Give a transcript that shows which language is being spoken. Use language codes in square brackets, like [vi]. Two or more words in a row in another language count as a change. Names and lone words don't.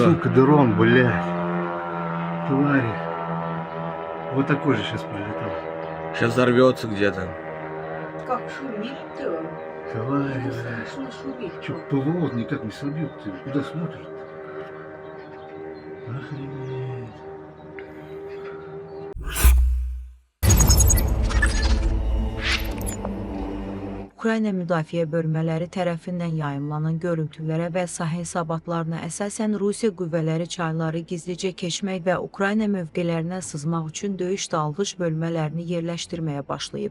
[ru] Сука, дрон, блядь. Твари. Вот такой же сейчас прилетал. Сейчас взорвется где-то. Как шумит-то? Твари, блядь. Слышно шумит. Че, ПВО никак не собьет? Ты куда смотришь? Охренеть. [az] Ukrayna müdafiə bölmələri tərəfindən yayımlanan görüntülərə və sahə hesabatlarına əsasən Rusiya qüvvələri çayları gizlicə keçmək və Ukrayna mövqelərinə sızmaq üçün döyüş dalğıc bölmələrini yerləşdirməyə başlayıb.